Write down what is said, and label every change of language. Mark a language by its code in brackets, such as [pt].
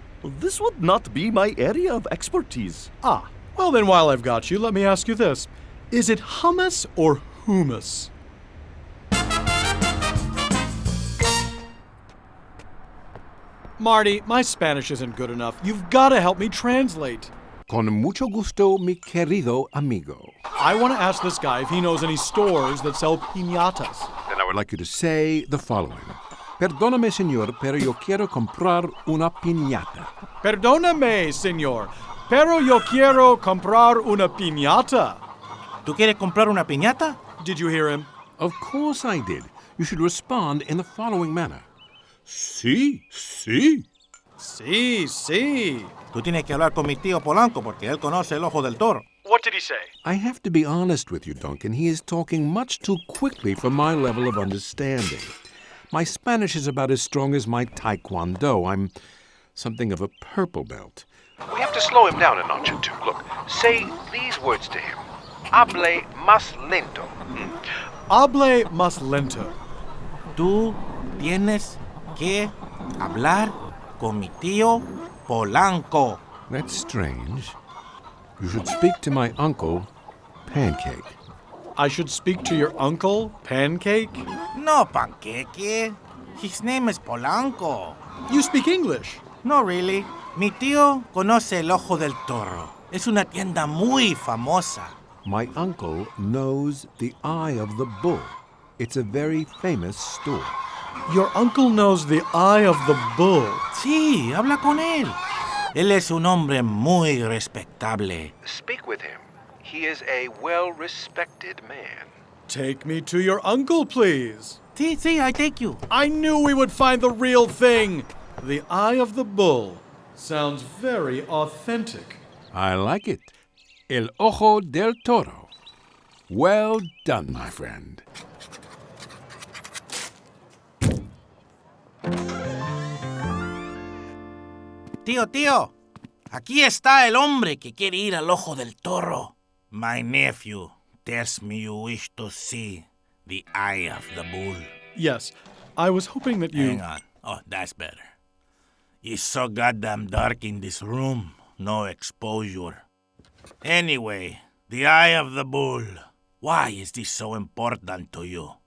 [en] This would not be my area of expertise. Ah, well then while I've got you, let me ask you this. Is it hummus or hummus? Marty, my Spanish isn't good enough. You've got to help me translate. [es] Con mucho gusto, mi querido amigo. [en] I want to ask this guy if he knows any stores that sell piñatas. Then I would like you to say the following. [es] Perdóname, señor, pero yo quiero comprar una piñata. Perdóname, señor, pero yo quiero comprar una piñata. ¿Tú quieres comprar una piñata? [en] Did you hear him? Of course I did. You should respond in the following manner. [es] Sí. Sí. Tú tienes que hablar con mi tío Polanco porque él conoce el ojo del toro. [en] What did he say? I have to be honest with you, Duncan. He is talking much too quickly for my level of understanding. My Spanish is about as strong as my Taekwondo. I'm something of a purple belt. We have to slow him down a notch or two. Look, say these words to him. [es] Hable más lento. Hable más lento. Tú tienes que hablar con mi tío Polanco. [en] That's strange. You should speak to my uncle, Pancake. I should speak to your uncle, Pancake? No, Pancake. His name is Polanco. You speak English? No, really. [es] Mi tío conoce el ojo del toro. Es una tienda muy famosa. [en] My uncle knows the Eye of the Bull. It's a very famous store. Your uncle knows the Eye of the Bull. [es] Sí, habla con él. Él es un hombre muy respetable. [en] Speak with him. He is a well-respected man. Take me to your uncle, please. Sí, I take you. I knew we would find the real thing. The Eye of the Bull. Sounds very authentic. I like it. El Ojo del Toro. Well done, my friend. [es] Tío, aquí está el hombre que quiere ir al Ojo del Toro. [en] My nephew tells me you wish to see the Eye of the Bull. Yes, I was hoping that you... Hang on. Oh, that's better. It's so goddamn dark in this room. No exposure. Anyway, the Eye of the Bull. Why is this so important to you?